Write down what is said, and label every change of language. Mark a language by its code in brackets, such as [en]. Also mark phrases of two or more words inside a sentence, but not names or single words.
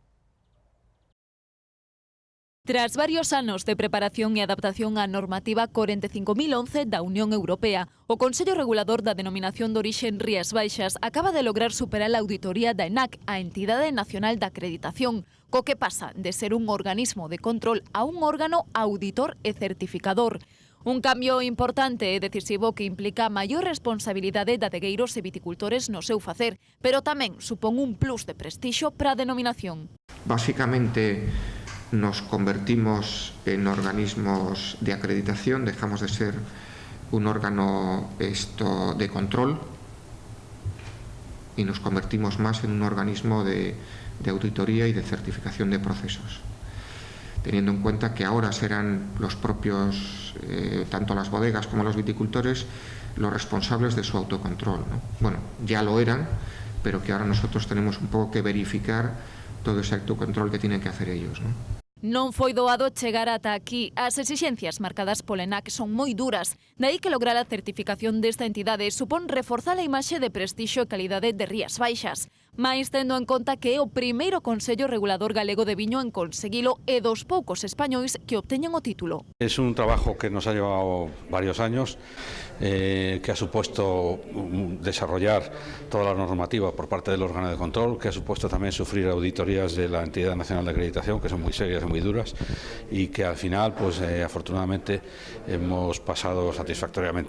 [gl] Tras varios anos de preparación e adaptación á normativa 45.011 da Unión Europea, o Consello Regulador da Denominación de Orixe en Rías Baixas acaba de lograr superar a auditoría da ENAC, a Entidade Nacional de Acreditación, co que pasa de ser un organismo de control a un órgano auditor e certificador. Un cambio importante e decisivo que implica maior responsabilidade de adegueiros e viticultores no seu facer, pero tamén supón un plus de prestixio para a denominación. [es] Básicamente, nos convertimos en organismos de acreditación, dejamos de ser un órgano de control y nos convertimos más en un organismo de auditoría y de certificación de procesos, teniendo en cuenta que ahora serán los propios, tanto las bodegas como los viticultores, los responsables de su autocontrol, ¿no? Bueno, ya lo eran, pero que ahora nosotros tenemos un poco que verificar todo ese autocontrol que tienen que hacer ellos, ¿no? [gl] Non foi doado chegar ata aquí. As exixencias marcadas pola ENAC son moi duras. Daí que lograr a certificación desta entidade supón reforzar a imaxe de prestixio e calidade de Rías Baixas. Mais tendo en conta que é o primeiro Consello Regulador Galego de Viño en conseguilo e dos poucos españois que obteñen o título. [es] Es un trabajo que nos ha llevado varios años, que ha supuesto desarrollar toda la normativa por parte del órgano de control, que ha supuesto también sufrir auditorías de la Entidad Nacional de Acreditación, que son muy serias y muy duras, y que al final, pues afortunadamente, hemos pasado satisfactoriamente.